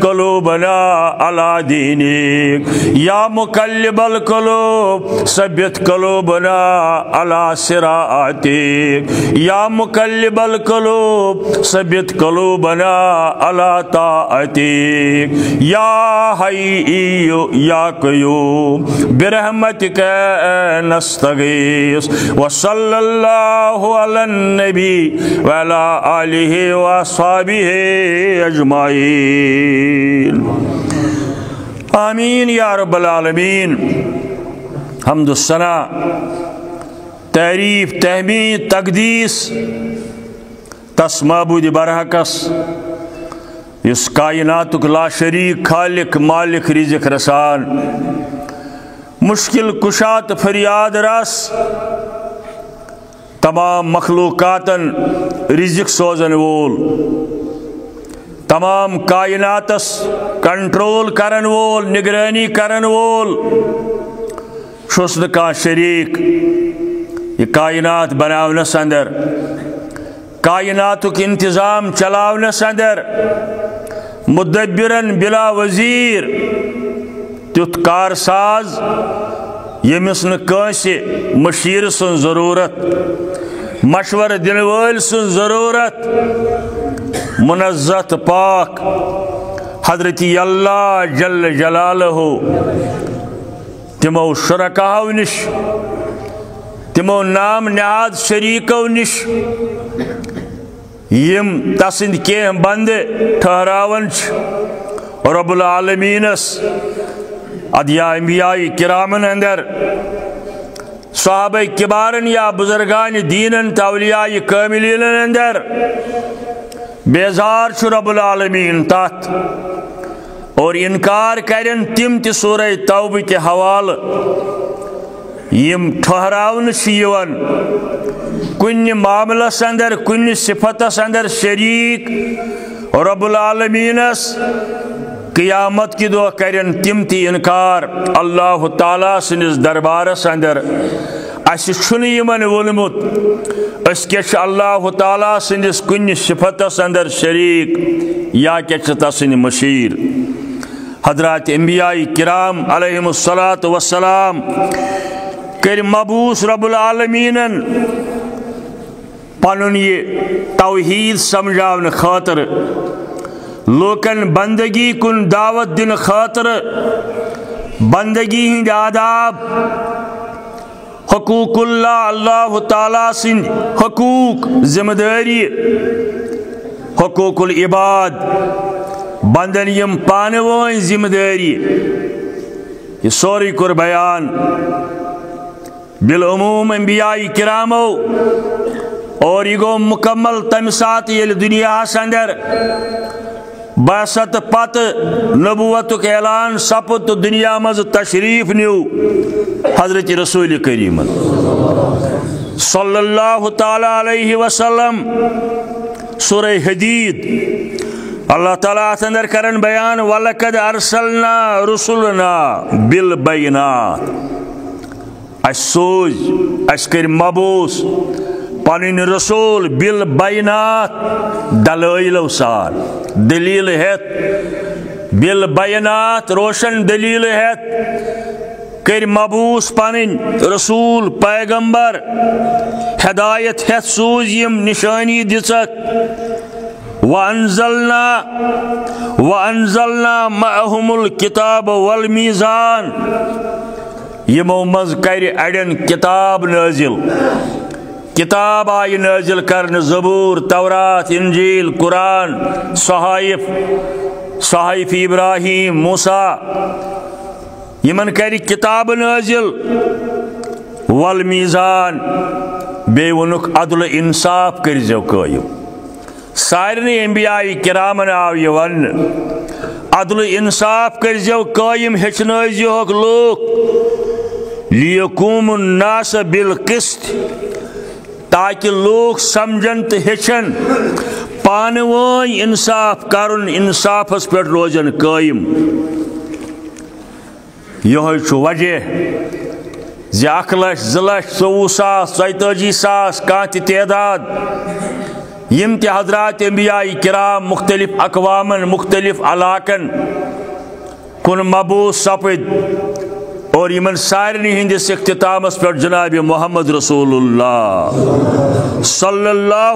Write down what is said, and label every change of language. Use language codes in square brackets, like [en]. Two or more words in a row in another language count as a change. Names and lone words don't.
[ar] قلوبنا على دينك يا مقلب القلوب ثبت قلوبنا على صراطك يا مقلب القلوب ثبت قلوبنا على طاعتك يا حي يا قيوم برحمتك نستغيث وصلى الله على النبي وعلى آله وصحبه أجمعين آمین یا رب العالمین [ks] حمد الثنا تعریف تحمید تقدیس تس معبود برحقس اس کائناتک لا شریک خالق مالک رزق رسان مشکل کشات فریاد رس تمام مخلوقاتن رزق سوزن وول تمام کائناتس کنٹرول کرن وول نگرانی کرن وول شسن کا شریک یہ کائنات بناونس اندر کائناتک انتظام چلاونس اندر مدبرن بلا وزیر تیت کارساز یمس نکانس مشیر سن ضرورت مشور دن ول سن ضرورت منزت پاک حضرت اللہ [ar] جل جلالہ [ks] تمو شرکاو نش تمو نام نہاد شریکو نش یم تسند کی بند ٹھہراون رب العالمینس ادیا انبیاء کرامن اندر صحابہ کبارن یا بزرگان دینن تولیاء کاملین اندر بیزار رب العالمین تات اور انکار کرن تم تی سورہ توبہ کے حوال یم ٹھہراون شیون کن معاملہ اندر کن صفت اندر شریک رب العالمینس قیامت کی دو کرن تم تی انکار اللہ تعالیٰ سنس دربارس اندر اس چھن یمن ولمت اس کیچ اللہ تعالیٰ سنس کن صفتس اندر شریک یا کیچ تسن مشیر حضرات انبیاء کرام [ar] علیہم الصلاۃ والسلام [ks] کر مبعوث رب العالمینن پنن یہ توحید سمجھاون خاطر لوکن بندگی کن دعوت دن خاطر بندگی ہند آداب [ar] حقوق اللہ [ks] اللہ تعالیٰ سن حقوق ذمہ داری [ar] حقوق العباد [ks] بندن یم پانے وائن ذمہ داری یہ سوری کر بیان بالعموم انبیاء کرامو اور یہ گو مکمل تمسات یہ دنیا اندر بعثت پت نبوت کے اعلان سپت دنیا مز تشریف نیو حضرت رسول کریم [ar] صلی اللہ تعالی علیہ وسلم [ks] سورہ حدید اللہ تعالیٰ اندر کرن بیان [ar] وَلَقَدْ أَرْسَلْنَا رُسُلُنَا بِالْبَيِّنَاتِ [ks] اس سوز اس کر مبوس پنن رسول بالبینات دلائل سار دلیل ہیت بالبینات روشن دلیل ہیت کر مبوس پنن رسول پیغمبر ہدایت ہیت سوز یم نشانی دِژَکھ وَأَنزَلْنَا [ar] مَعَهُمُ الْكِتَابَ وَالْمِيزَانَ [ks] یمو مز کر اڑین کتاب نازل کتاب آئی نازل کرن زبور تورات انجیل قرآن صحائف ابراہیم موسیٰ یمن کر کتاب نازل والمیزان بے ونک عدل انصاف کرزو قائم سارنی انبیاء کرامن آو یہ ون عدل انصاف کرزو قائم ہچنائزیوک لوگ [ar] لیقوم الناس بالقسط [ks] تاکہ لوگ سمجھن تو ہچن پانوائن انصاف کرن انصافس پر روزن قائم یہ وجہ زِ 1,02,24,000 کانتی تعداد یم تی حضرات انبیاء کرام مختلف اقوامن مختلف علاقن کن مبوس سپد اور یمن سارنی ہندس اختتامس پر جناب محمد [ar] رسول اللہ صلی اللہ